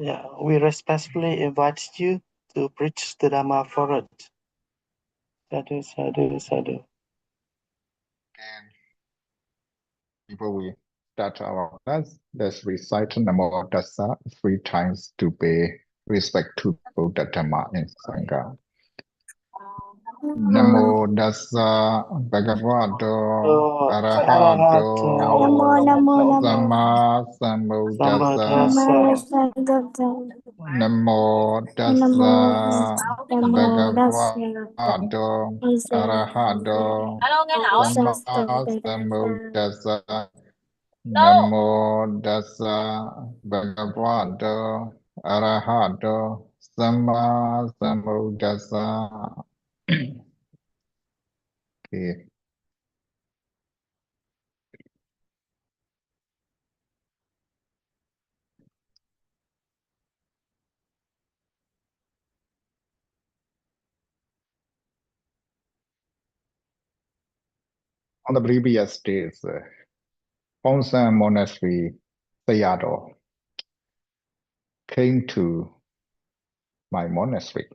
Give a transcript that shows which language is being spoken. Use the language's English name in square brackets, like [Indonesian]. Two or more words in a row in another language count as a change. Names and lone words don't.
[English] Yeah, we respectfully invite you to preach the Dharma for it. [Pali] Sadhu, sadhu, sadhu. [English] And before we start our class, let's recite [Pali] Namo Tassa [English] 3 times to pay respect to Buddha, Dhamma, and Sangha. [Pali] Namo Tassa Bhagavato Arahato Namo Samma Sambuddhassa. Namo Tassa Bhagavato Arahato Samma Sambuddhassa. Namo Tassa Bhagavato Arahato Samma Sambuddhassa. [English] Okay. On the previous days, Ponsan Monastery Sayadaw came to my monastery.